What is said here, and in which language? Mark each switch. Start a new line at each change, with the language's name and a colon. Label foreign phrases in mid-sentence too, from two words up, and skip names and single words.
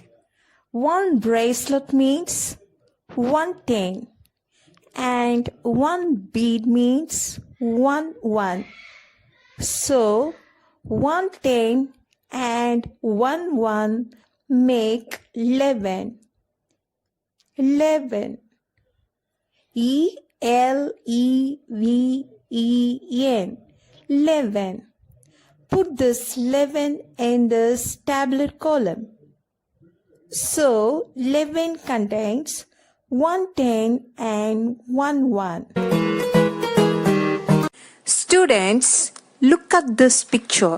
English: One bracelet means 110 and one bead means 1. So 110 and 1 make 11. 11. E-L-E-V-E-N. 11. Put this 11 in this tabular column. So 11 contains 110 and 1. Students, look at this picture.